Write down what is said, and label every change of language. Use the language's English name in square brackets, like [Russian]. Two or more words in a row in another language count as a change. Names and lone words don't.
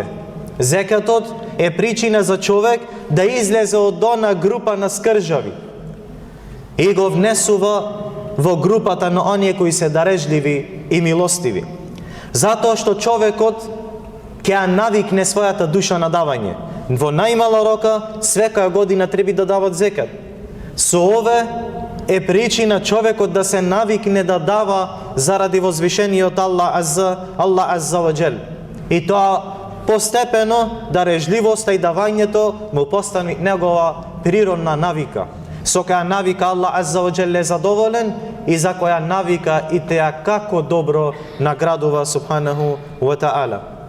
[Macedonian] Зекатот е причина за човек да излезе од она група на скржави и го внесува во групата на оние кои се дарежливи и милостиви. Затоа што човекот ќе навикне својата душа на давање. Во најмала рока, секоја година треба да дават зекат. Со ове е причина човекот да се навикне да дава заради возвишениот Аллах [Arabic] عز وجل. [Macedonian] И тоа постепено дарежливоста и давањето му постане негова природна навика. со која навика Аллах [Arabic] عز وجل [Macedonian] задоволен и за која навика и теа како добро наградува [Arabic] سبحانه وتعالى.